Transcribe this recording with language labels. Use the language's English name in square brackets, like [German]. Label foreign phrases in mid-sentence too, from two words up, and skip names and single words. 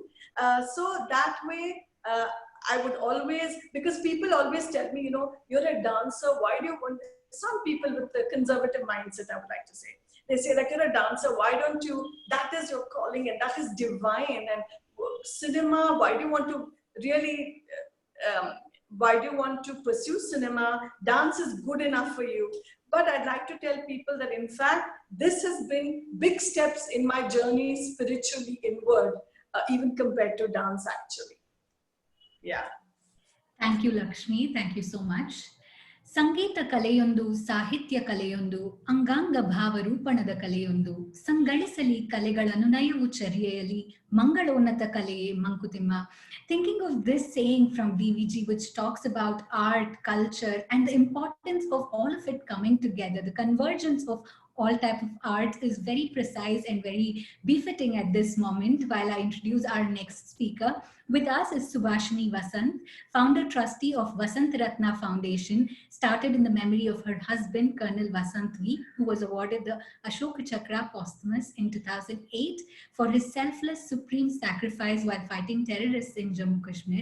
[English] So that way, I would always, because people always tell me, you're a dancer, why do you want, some people with the conservative mindset, I would like to say, they say, like, you're a dancer, why don't you, that is your calling and that is divine, and cinema, why do you want to really, why do you want to pursue cinema? Dance is good enough for you. But I'd like to tell people that, in fact, this has been big steps in my journey spiritually inward, even compared to dance, actually. Yeah. Thank you, Lakshmi. Thank you so much. [Kannada] ಸಂಗೀತ ಕಲೆಯೊಂದು, ಸಾಹಿತ್ಯ ಕಲೆಯೊಂದು, ಅಂಗಾಂಗ ಭಾವರೂಪಣದ ಕಲೆಯೊಂದು, ಸಂಗಳಿಸಲಿ ಕಲೆಗಳನ್ನು ನಯವು ಚರ್ಯೆಯಲಿ, ಮಂಗಳೋನ್ನತ ಕಲೆಯೇ ಮಂಕುತಿಮ್ಮ. [English] Thinking of this saying from DVG, which talks about art, culture, and the importance of all of it coming together, the convergence of all type of arts, is very precise and very befitting at this moment. While I introduce our next speaker, with us is Subhashini Vasant, founder trustee of Vasant Ratna Foundation, started in the memory of her husband, Colonel Vasant V, who was awarded the Ashoka Chakra posthumous in 2008 for his selfless supreme sacrifice while fighting terrorists in Jammu Kashmir.